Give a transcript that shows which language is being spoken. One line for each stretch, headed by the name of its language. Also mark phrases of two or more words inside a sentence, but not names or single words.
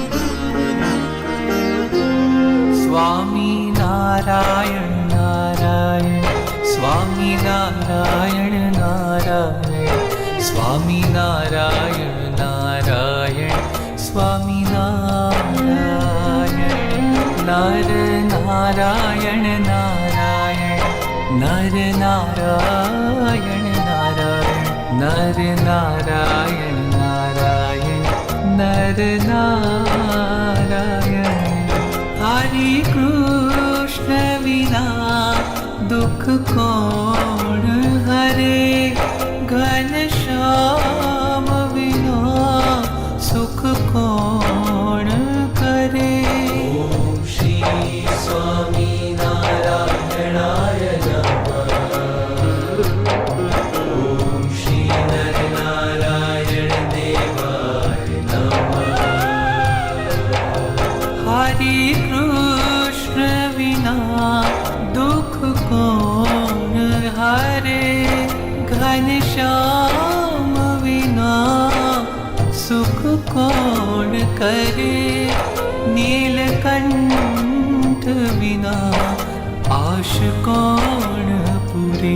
Hindi: स्वामीनारायण नारायण स्वामीनारायण नारायण स्वामीनारायण नारायण स्वामीनारायण नर नारायण नारायण नर नारायण नारायण नर नारायण नारायण नर नारायण हरि कृष्ण विना दुख कौन हरे घनश्याम विना सुख कौन करे।
Sanskrit: ओम श्री स्वामी नारायणाय नमः। ओम श्री नर नारायण देवाय नमः।
Hindi: हरि कृष्ण विना दुख कौन हरे घनश्याम विना सुख कौन करे। नीलकंठ बिना आश कौन पूरे।